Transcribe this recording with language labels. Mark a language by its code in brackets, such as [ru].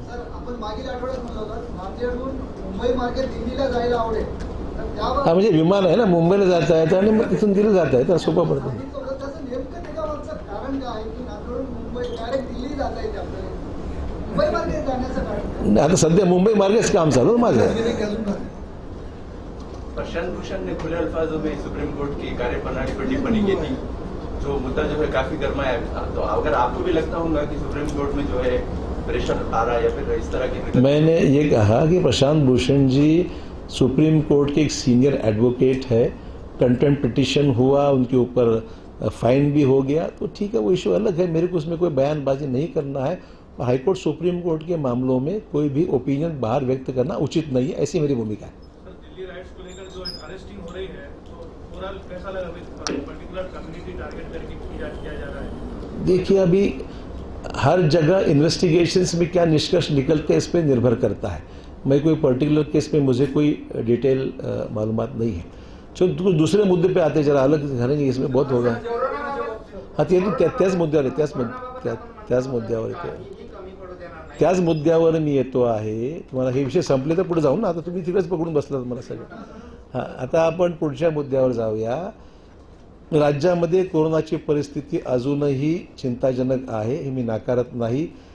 [mr] Sir, आपण मागील आठवड्यात म्हणलं होतं नांदेडहून मुंबई मार्गे दिल्लीला जायला आवडेल, तर त्यावर हा म्हणजे विमान आहे ना, मुंबईला जाता येतं आणि मग तिथून दिल्ली जाता येतं, सोपं पडतं. त्याचं नेमकं त्याच्यामागचं कारण काय आहे की नांदेडहून मुंबई डायरेक्ट दिल्ली जाता येते आपल्याला? मुंबई मार्गे जाण्याचं कारण आता सध्या मुंबई मार्गेच काम चालू माझं. [hi] प्रशांत भूषण ने खुले अल्फाजों में सुप्रीम कोर्ट की कार्यप्रणाली पर टिप्पणी की थी, जो मुद्दा जो है काफी गर्मा है. तो अगर आपको भी लगता होगा कि सुप्रीम कोर्ट में जो है प्रेशर आ रहा है या फिर इस तरह की? मैंने ये कहा कि प्रशांत भूषण जी सुप्रीम कोर्ट के एक सीनियर एडवोकेट है, कंटेम्प्ट पिटिशन हुआ, उनके ऊपर फाइन भी हो गया, तो ठीक है, वो इशू अलग है, मेरे को उसमें कोई बयानबाजी नहीं करना है। हाईकोर्ट सुप्रीम कोर्ट के मामलों में कोई भी ओपिनियन बाहर व्यक्त करना उचित नहीं है, ऐसी मेरी भूमिका है। सर, दिल्ली राइट्स को लेकर जो अरेस्टिंग हो रही है, तो ओवरऑल कैसा लगा? पर्टिकुलर कम्युनिटी टारगेट करके किया जा रहा है। देखिए, अभी हर जगह इन्वेस्टिगेशंस में क्या निष्कर्ष निकलते हैं इस पर निर्भर करता है। मैं कोई पर्टिकुलर केस में मुझे कोई डिटेल मालूमात नहीं है। चलो कुछ दूसरे मुद्दे पे आते, जरा अलग करेंगे, इसमें बहुत होगा। [mr] हाँ, ते त्याच मुद्द्यावर आहे, त्याच मुद्द्यावर येतो, त्याच मुद्द्यावर मी येतो आहे। तुम्हाला हे विषय संपले तर पुढे जाऊ ना, आता तुम्ही तिकडेच पकडून बसलात मला सगळं। हां, आता आपण पुढच्या मुद्द्यावर जाऊया। राज्यामध्ये कोरोनाची परिस्थिती अजूनही चिंताजनक आहे, हे मी नाकारत नाही।